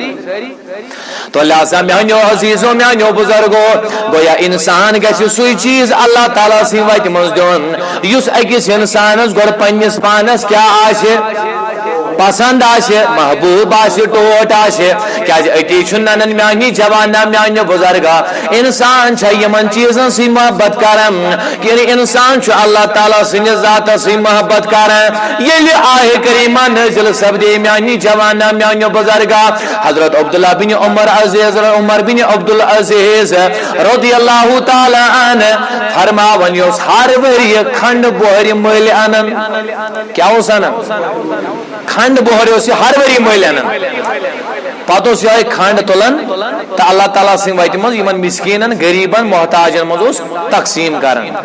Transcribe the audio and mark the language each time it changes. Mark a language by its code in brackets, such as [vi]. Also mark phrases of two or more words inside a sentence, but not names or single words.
[ks] تو لہذا میانیو عزیزو میانیو بزرگو گویا انسان گژھِ سُے چیز اللہ تعالیٰ سٕنٛدِ وتہِ منٛز دیُن یُس أکِس انسانس گۄڈٕ پننِس پانس کیاہ آسہِ پسند آسہِ محبوب آسہِ ٹوٹ آسہِ کیازِ أتی چھُ ننان میانی جوانا میانہِ بُزرگا انسان چھا یِمن چیزن سۭتۍ محبت کران یعنی انسان چھُ اللہ تعالیٰ سٕنٛدِس ذاتس سۭتۍ محبت کران ییٚلہِ آیے کریمہ نازل سپدے میانی جوانا میانہِ بُزرگا حضرت عبداللہ بن عمر بن عبدالعزیز [ar] رضی اللہ تعالیٰ عنہ [ks] فرماون یہِ اوس ہر ؤرۍ کھنڈ بۄہرِ مٔلۍ انان کیاہ اوس انان کھنڈ بۄہرِ اوس یہِ ہر ؤری مٔلۍ انان پتہٕ اوس یِہوے کھنڈ تُلان تہٕ اللہ تعالیٰ سٕنٛدِ وتہِ منٛز یِمن مسکیٖنن غریٖبن محتاجن منٛز اوس تقسیٖم کران